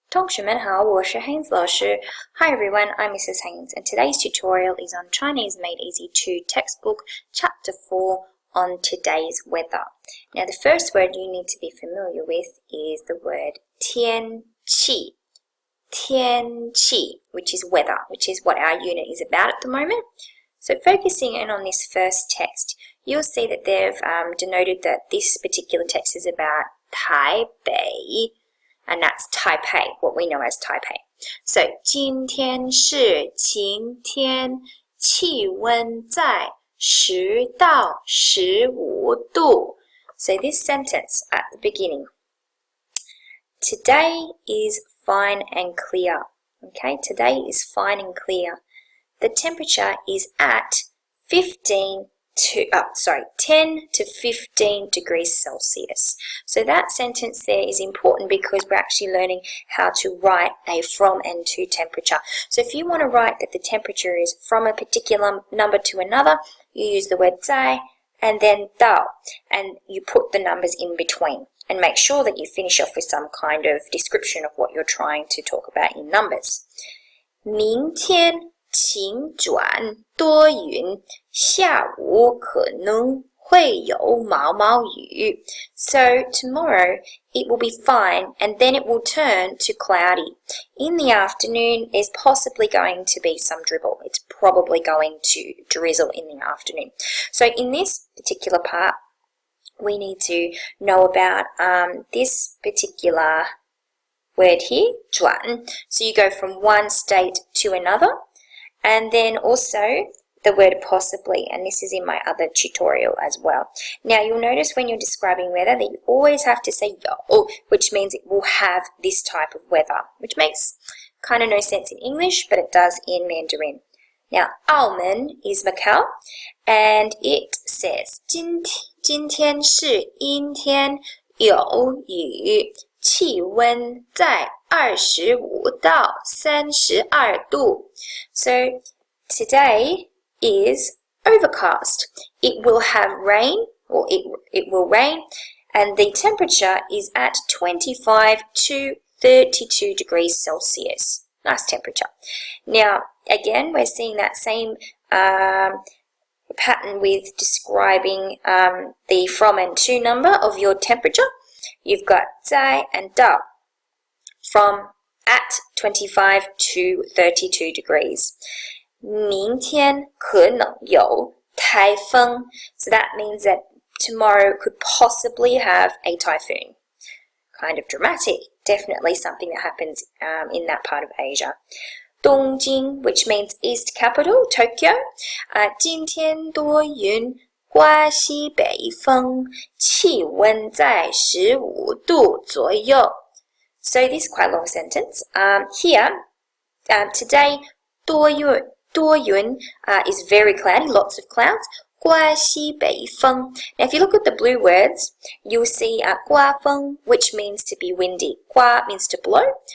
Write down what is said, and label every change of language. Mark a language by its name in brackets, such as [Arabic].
[Chinese] 同学们好，我是 Haynes 老师。 [English] Hi everyone, I'm Mrs. Haynes, and today's tutorial is on Chinese Made Easy 2 textbook, chapter 4 on today's weather. Now the first word you need to be familiar with is the word 天气. 天气, which is weather, which is what our unit is about at the moment. So focusing in on this first text, you'll see that they've denoted that this particular text is about Taipei, and that's Taipei, what we know as Taipei. So [Chinese] 今天是晴天，气温在10到15度. [English] So this sentence at the beginning. Today is fine and clear. Okay, today is fine and clear. The temperature is at 10 to 15 degrees Celsius. So that sentence there is important because we're actually learning how to write a from and to temperature. So if you want to write that the temperature is from a particular number to another, you use the word 在 and then 到, and you put the numbers in between. And make sure that you finish off with some kind of description of what you're trying to talk about in numbers. [Chinese] 明天晴转多云，下午可能会有毛毛雨. [English] So tomorrow it will be fine and then it will turn to cloudy. In the afternoon there's possibly going to be some dribble. It's probably going to drizzle in the afternoon. So in this particular part, we need to know about this particular word here, 转. So you go from one state to another. And then also the word possibly, and this is in my other tutorial as well. Now you'll notice when you're describing weather that you always have to say 有, which means it will have this type of weather, which makes kind of no sense in English, but it does in Mandarin. Now, 澳门 is Macau, and it says [Chinese] 今天是阴天，有雨，气温在25到32度. [English] So today is overcast. It will have rain, or it will rain, and the temperature is at 25 to 32 degrees Celsius. Nice temperature. Now, again, we're seeing that same pattern with describing the from and to number of your temperature. You've got 在 and 到, from at 25 to 32 degrees. [Chinese] 明天可能有台风. [English] So that means that tomorrow could possibly have a typhoon. Kind of dramatic. Definitely something that happens in that part of Asia. 东京, which means east capital, Tokyo. [Chinese] 今天多云，刮西北风，气温在15度左右. [English] So this is quite a long sentence. Here, today, 多云 is very cloudy, lots of clouds. [Chinese] 刮西北风. [English] Now, if you look at the blue words, you'll see 刮风, which means to be windy. 刮 means to blow.